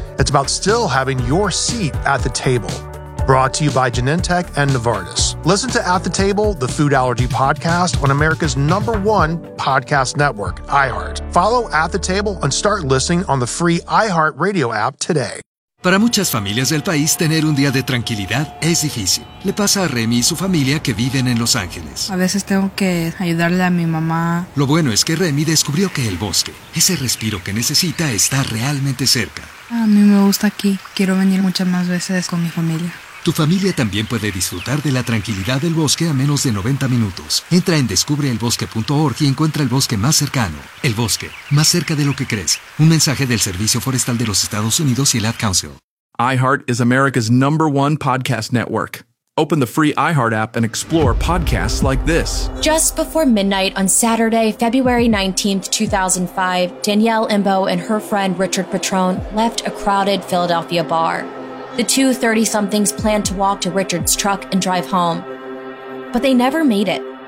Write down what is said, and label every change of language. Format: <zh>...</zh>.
<en>It's about still having your seat at the table. Brought to you by Genentech and Novartis. Listen to At the Table, the food allergy podcast on America's number one podcast network, iHeart. Follow At the Table and start listening on the free iHeart Radio app today.</en> <es>Para muchas familias del país, tener un día de tranquilidad es difícil. Le pasa a Remy y su familia que viven en Los Ángeles. A veces tengo que ayudarle a mi mamá. Lo bueno es que Remy descubrió que el bosque, ese respiro que necesita, está realmente cerca. A mí me gusta aquí. Quiero venir muchas más veces con mi familia. Tu familia también puede disfrutar de la tranquilidad del bosque a menos de 90 minutos. Entra en descubreelbosque.org y encuentra el bosque más cercano. El bosque, más cerca de lo que crees. Un mensaje del Servicio Forestal de los Estados Unidos y el Ad Council.</es> <en>iHeart is America's number one podcast network. Open the free iHeart app and explore podcasts like this. Just before midnight on Saturday, February 19th, 2005, Danielle Imbo and her friend Richard Patrone left a crowded Philadelphia bar. The two 30-somethings planned to walk to Richard's truck and drive home, but they never made it.</en>